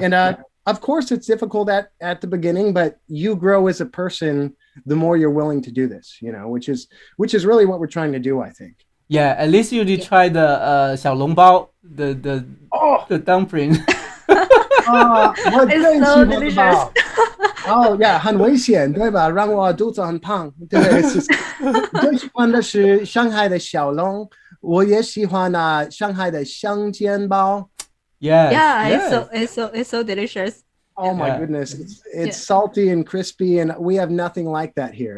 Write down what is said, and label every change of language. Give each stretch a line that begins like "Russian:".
English: And of course, it's difficult at the beginning, but you grow as a person the more you're willing to do this. Which is really what we're trying to do, I think. Yeah, at least you did try the 小笼包, the dumpling. It's so delicious. Oh yeah,
Chinese: 很危险，对吧？让我肚子很胖。对，最喜欢的是上海的小笼，我也喜欢上海的香煎包。
English: Yeah, it's so delicious. Oh my goodness, it's salty and crispy, and we have nothing like that here.